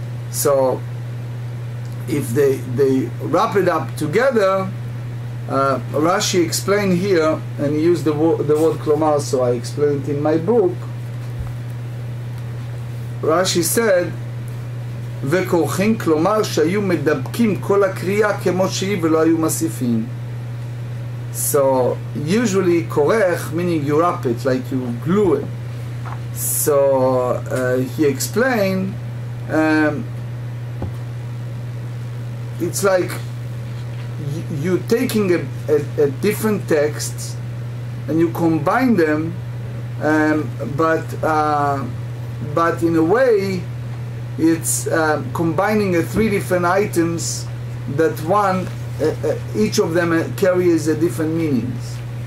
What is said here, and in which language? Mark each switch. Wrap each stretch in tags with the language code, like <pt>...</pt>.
<en>So, if they wrap it up together, Rashi explained here, and he used the word klomar, so I explained it in my book. Rashi said,</en> <he>וכורחים, כלומר שהיו מדבקים כל הקריאה כמו שהיא ולא היו מוסיפים.</he> <en>So, usually korech, meaning you wrap it, like you glue it. So, he explained, it's like you taking a different text and you combine them, but in a way it's combining three different items that each of them carries a different meanings.</en>